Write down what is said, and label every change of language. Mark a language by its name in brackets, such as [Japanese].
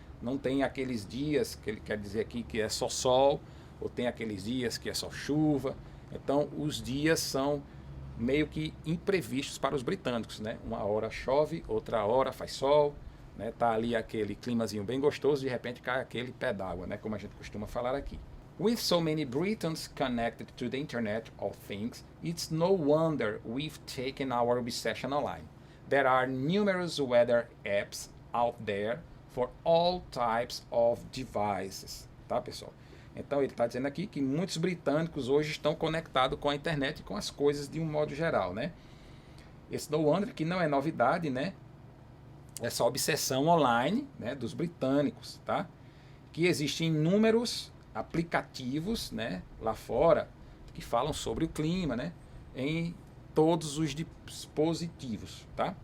[Portuguese] Não tem aqueles dias que ele quer dizer aqui que é só sol, ou tem aqueles dias que é só chuva. Então, os dias são meio que imprevistos para os britânicos, né? Uma hora chove, outra hora faz sol, né? Tá ali aquele climazinho bem gostoso, de repente cai aquele pé d'água, né? Como a gente costuma falar aqui. [English] With so many Britons connected to the Internet of Things, it's no wonder we've taken our obsession online. There are numerous weather apps out there for all types of devices. [Portuguese] Tá, pessoal? Então ele está dizendo aqui que muitos britânicos hoje estão conectados com a internet e com as coisas de um modo geral, né? Esse [English] no wonder [Portuguese] que não é novidade, né? Essa obsessão online, né, dos britânicos, tá? Que existem inúmeros aplicativos, né, lá fora que falam sobre o clima, né, em todos os dispositivos, tá?